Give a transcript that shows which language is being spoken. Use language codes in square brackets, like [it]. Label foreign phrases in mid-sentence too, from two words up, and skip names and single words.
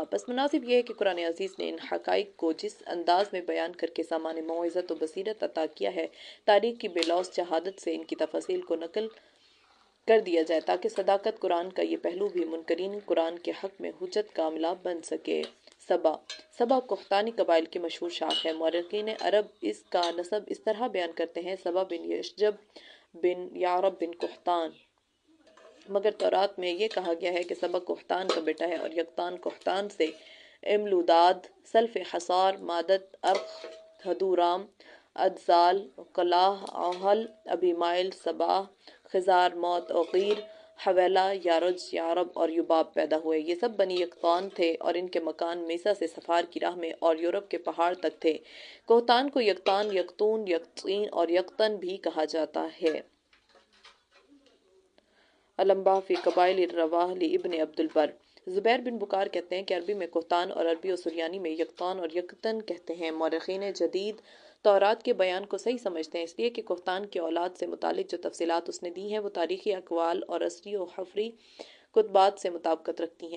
[ur] بس مناسب یہ ہے کہ قرآن عزیز نے ان حقائق کو جس انداز میں بیان کر کے سامان موعظت و بصیرت عطا کیا ہے، تاریخ کی بے لوث شہادت سے ان کی تفاصیل کو نقل کر دیا جائے تاکہ صداقت قرآن کا یہ پہلو بھی منکرین قرآن کے حق میں حجت کاملہ بن سکے۔ سبا قحطانی قبائل کی مشہور شاخ ہے۔ مورخین عرب اس کا نسب اس طرح بیان کرتے ہیں: سبا بن یشجب بن یعرب بن قحطان، مگر تورات میں یہ کہا گیا ہے کہ سبا قحطان کا بیٹا ہے، اور یقطان قحطان سے املوداد، سلف حصار، مادت، ارخ، ہدورام، ادزال، قلاہ، اوہل، ابی مائل، سبا، خزار، موت، اوقیر، حویلہ، یارج، یعرب اور یباب پیدا ہوئے۔ یہ سب بنی یقطان تھے اور ان کے مکان میسا سے صفار کی راہ میں اور یورپ کے پہاڑ تک تھے۔ قحطان کو یقطان، یقطون، یقطین اور یقطن بھی کہا جاتا ہے۔ الانباء فی قبائل الرواح لابن عبد البر۔ زبیر بن بکار کہتے ہیں کہ عربی میں قحطان اور عربی و سریانی میں یقطان اور یقطن کہتے ہیں۔ مورخین جدید تورات کے بیان کو صحیح سمجھتے ہیں، اس لیے کہ قحطان کی اولاد سے متعلق جو تفصیلات اس نے دی ہیں وہ تاریخی اقوال اور عصری و حفری کتبات سے مطابقت رکھتی ہیں۔